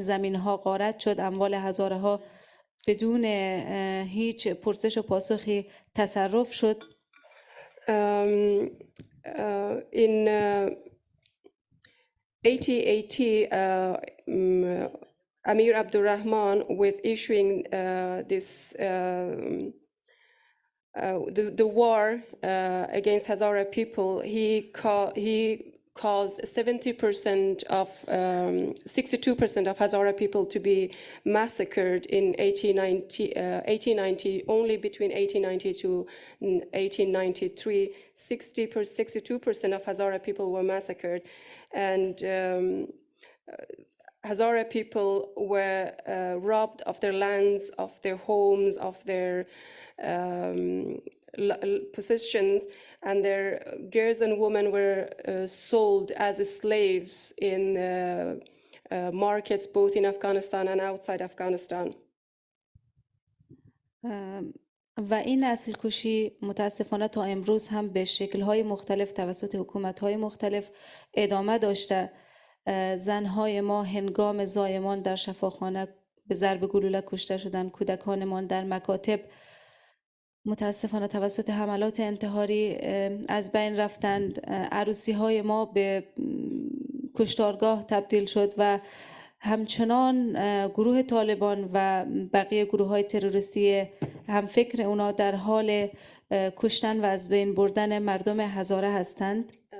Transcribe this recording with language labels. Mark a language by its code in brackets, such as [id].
[fa] زمین ها غارت شد، اموال هزاره ها بدون هیچ پرسش و پاسخی تصرف شد. [en] In 1880, Amir Abdurrahman, with issuing the war against Hazara people, he caused 62% of Hazara people to be massacred in 1890, only between 1890 to 1893, 62% of Hazara people were massacred. And Hazara people were robbed of their lands, of their homes, of their possessions, and their girls and women were sold as slaves in markets both in Afghanistan and outside Afghanistan. [fa] و این نسل کشی متاسفانه تا امروز هم به شکل‌های مختلف توسط حکومت‌های مختلف ادامه داشته. زن‌های ما هنگام زایمان در شفاخانه به ضرب گلوله کشته شدند، کودکانمان در مکاتب متاسفانه توسط حملات انتحاری از بین رفتند، عروسی‌های ما به کشتارگاه تبدیل شد و همچنان گروه طالبان و بقیه گروه‌های تروریستی هم فکر اونا در حال کشتن و از بین بردن مردم هزاره هستند.